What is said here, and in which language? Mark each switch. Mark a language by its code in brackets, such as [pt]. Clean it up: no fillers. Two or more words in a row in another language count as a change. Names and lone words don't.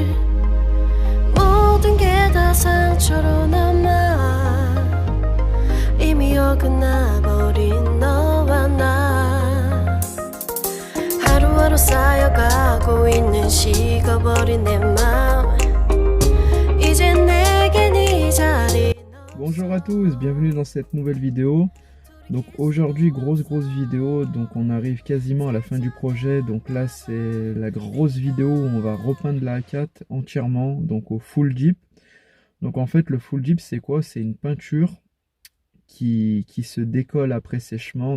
[ko] 모든 게 다 상처로 남아. 이미 어긋나버린 너와 나. 하루하루 쌓여가고 있는 식어버린 내 맘. 이제 내겐 이 자리. [fr] Bonjour à tous, bienvenue dans cette nouvelle vidéo. Donc aujourd'hui grosse vidéo, donc on arrive quasiment à la fin du projet. Donc là c'est la grosse vidéo où on va repeindre la A4 entièrement, donc au full Jeep. Donc en fait le full Jeep c'est quoi? C'est une peinture qui se décolle après sèchement.